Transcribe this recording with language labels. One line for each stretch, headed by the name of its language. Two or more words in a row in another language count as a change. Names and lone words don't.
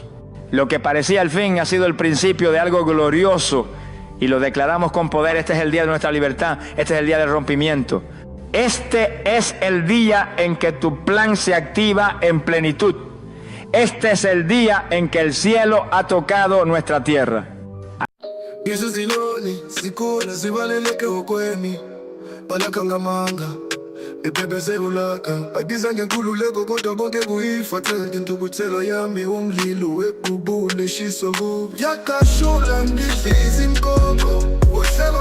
Spanish: Lo que parecía el fin ha sido el principio de algo glorioso y lo declaramos con poder. Este es el día de nuestra libertad, este es el día del rompimiento. Este es el día en que tu plan se activa en plenitud. Este es el día en que el cielo ha tocado nuestra tierra.
Zulu: Ibhebezelulaka ayibiza ngenkululeko kodwa bonke kuyifathele intukuthelo yami umlilo webhubule shiso kubi yakashula ngidliza inkoko uhleba